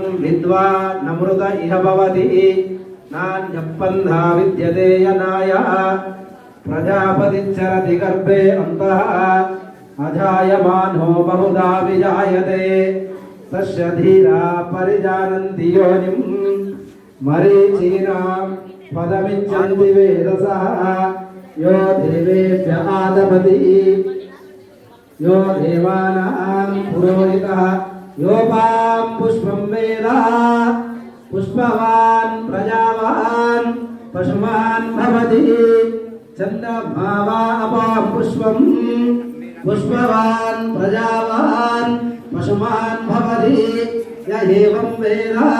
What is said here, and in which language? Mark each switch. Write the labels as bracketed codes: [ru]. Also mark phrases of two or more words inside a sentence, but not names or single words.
[sa] విద్వాన్ నమృత ఇహ భవతి నాన్యప్పంధా విద్యతే యనాయ ప్రజాపతిచ్చరతి గర్భే అంతః అజాయమానో బహుదా విజాయతే తస్య ధీరా పరిజానంతి యోనిం మరీచీనాం పదమిచ్చంతి వేదసః యో దేవేభ్య ఆదమతి यो देवानां पुरोहितः योपां पुष्पं वेद पुष्पवान् प्रजावान् पशुमान् भवति चन्द्रमा वा अपां पुष्पं पुष्पवान् प्रजावान् पशुमान् भवति य एवं वेद